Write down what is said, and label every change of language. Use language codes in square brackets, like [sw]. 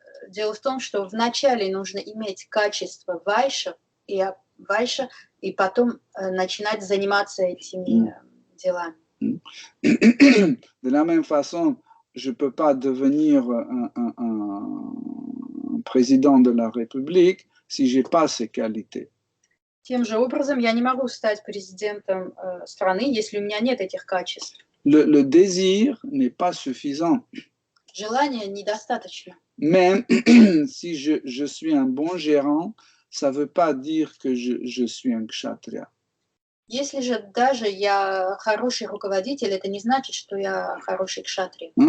[ru] Дело в том, что вначале нужно иметь качество вайша, и потом начинать заниматься этими делами. [fr] De la même façon, je ne peux pas devenir un président de la République si je n'ai pas ces qualités. [ru] Тем же образом, я не могу стать президентом страны, если у меня нет этих качеств. [fr] Le désir n'est pas suffisant. [ru] Желания недостаточно. [fr] Même si je suis un bon gérant, ça ne veut pas dire que je suis un kshatriya. [ru] Если же даже я хороший руководитель, это не значит, что я хороший кшатрия.